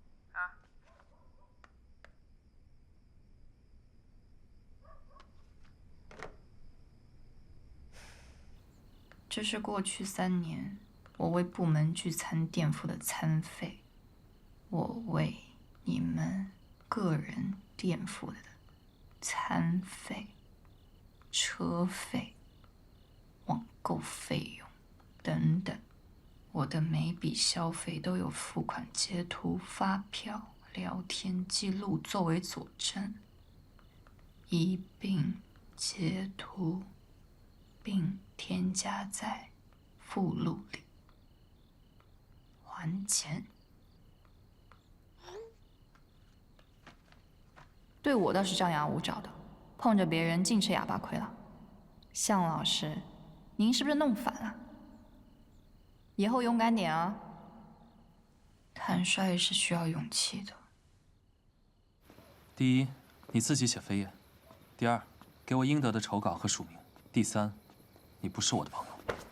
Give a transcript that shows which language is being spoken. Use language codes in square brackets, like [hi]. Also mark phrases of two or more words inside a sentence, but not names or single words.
[zh] 这是过去3年我为部门聚餐垫付的餐费，我为你们个人垫付的餐费、车费、网购費用等等。我的每筆消費都有付款截圖、發票、聊天記錄作為佐證，一併截圖並添加在附錄裡。還錢。對我倒是張牙舞爪的，碰着別人盡吃啞巴虧了。向老師，您是不是弄反了？以後勇敢點啊！坦率是需要勇氣的。第一，你自己寫扉頁；第二，給我應得的酬稿和署名；第三，你不是我的朋友。